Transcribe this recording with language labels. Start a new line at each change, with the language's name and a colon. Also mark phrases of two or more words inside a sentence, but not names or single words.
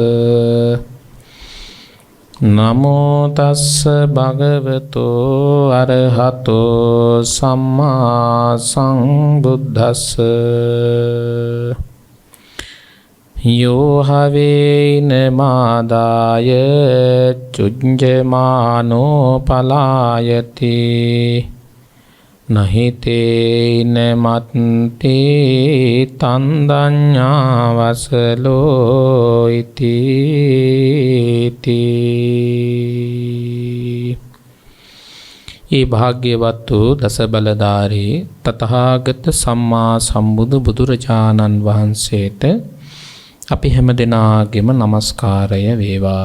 Pali: නමෝ තස්ස භගවතු අරහතෝ සම්මා සම්බුද්දස්ස යෝ හවේන මාදාය චුඤ්ජමානෝ පලායති නහිතේන මත්තේ තන්දඤ්ඤාවසලෝ ඉති
Sinhala: ඒ භාග්‍යවත් වූ දස බලධාරී තථාගත සම්මා සම්බුදු බුදුරජාණන් වහන්සේට අපි හැම දෙනාගේම নমස්කාරය වේවා.